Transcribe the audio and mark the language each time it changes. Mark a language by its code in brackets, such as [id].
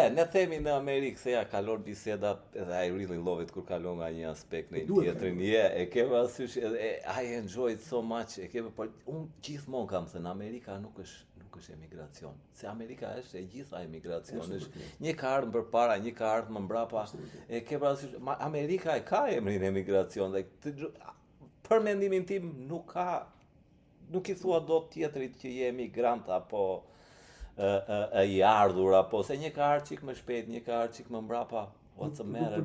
[sq] Ne themi në Amerikë se ja kalon biseda edhe [en] I really love it [sq] kur kalon nga një aspekt në tjetrin. E ke parasysh [en] I enjoy it so much. [sq] Unë gjithmonë kam se në Amerika nuk është emigracion. Se Amerika është e gjitha emigracion. Një ka ardhur përpara, një ka ardhur më mbrapa. E ke parasysh Amerika e ka emrin emigracion. Për mendimin tim nuk I thua dot tjetrit që je emigrant apo I ardhur apo se një ka ardhur çik më shpejt, një ka ardhur çik më mbrapa. [en] What's the matter?